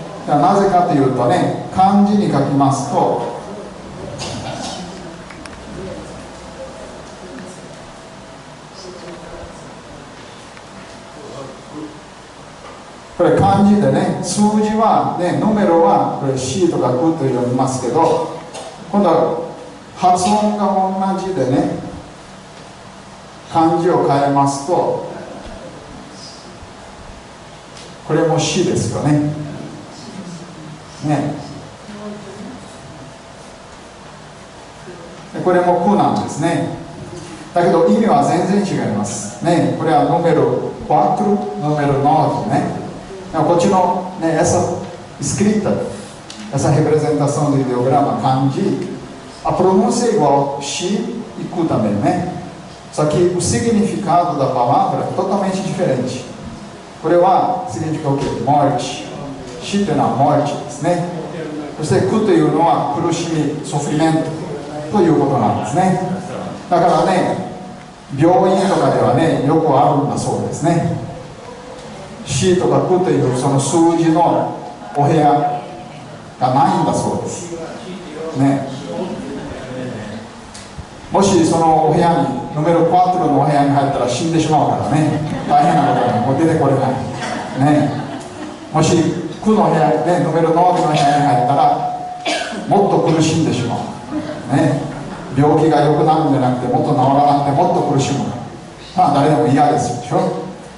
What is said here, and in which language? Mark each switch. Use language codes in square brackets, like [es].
[ja] なぜかというとね、漢字に書きますとこれ漢字でね、数字はね、ヌメロはこれ C とか9と読みますけど、今度は発音が同じでね、漢字を変えますとこれも C ですよね。これも9なんですね。だけど意味は全然違いますね。これはヌメロ4、ヌメロ9ね。こっちの、ね、 [pt] essa escrita, essa representação do ideograma kanji, a pronúncia é igual shi e ku também, né? Só que o significado da palavra é totalmente diferente. [ja] これは [pt] significa o quê? Morte. [ja] Shi というのはmorteですね。そしてくというのは苦しみ、sofrimento ということなんですね。だからね、病院とかではね、よくあるんだそうですね。 C とか9というその数字のお部屋がないんだそうです、ね、もしそのお部屋にヌメロ4のお部屋に入ったら死んでしまうからね、大変なことがもう出てこれない、ね、もし9の部屋、ね、ヌメロ9の部屋に入ったらもっと苦しんでしまう、ね、病気が良くなるんじゃなくてもっと治らなくてもっと苦しむ、誰でも嫌ですでしょ。